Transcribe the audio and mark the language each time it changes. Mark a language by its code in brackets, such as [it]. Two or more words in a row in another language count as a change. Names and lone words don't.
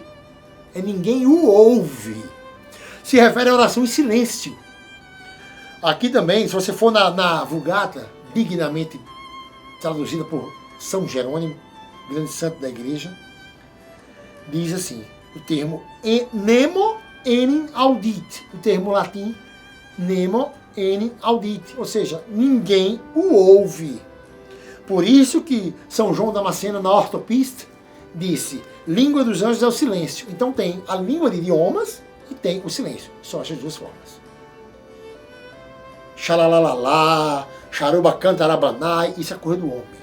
[pt] É ninguém o ouve. Se refere à oração em silêncio. Aqui também, se você for na Vulgata, dignamente traduzida por São Jerônimo, grande santo da igreja, diz assim, o termo [la] nemo enim audit, [pt] o termo latim [la] nemo enim audit, [pt] ou seja, ninguém o ouve. Por isso que São João Damasceno, na Ortopista, disse, língua dos anjos é o silêncio. Então tem a língua de idiomas e tem o silêncio. Só essas duas formas. Xalalalá, xaruba cantarabanai, isso é coisa do homem.